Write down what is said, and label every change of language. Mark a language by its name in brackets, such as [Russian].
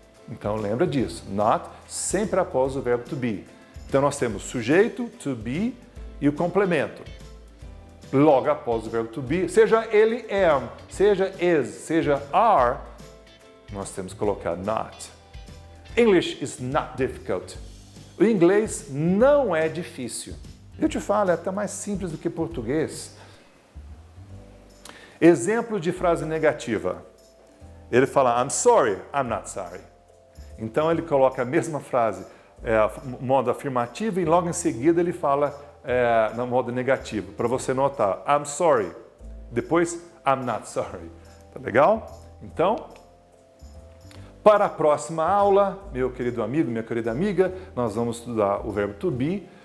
[Portuguese] Então lembra disso, not sempre após o verbo to be. Então nós temos sujeito, to be e o complemento. Logo após o verbo to be, seja ele am, seja is, seja are, nós temos que colocar not. [English] English is not difficult. [Portuguese] O inglês não é difícil. Eu te falo, é até mais simples do que português. Exemplo de frase negativa. Ele fala, [English] I'm sorry, I'm not sorry. [Portuguese] Então ele coloca a mesma frase, modo afirmativo, e logo em seguida ele fala no modo negativo, para você notar, [English] I'm sorry. [Portuguese] Depois, [English] I'm not sorry. [Portuguese] Tá legal? Então, para a próxima aula, meu querido amigo, minha querida amiga, nós vamos estudar o verbo to be,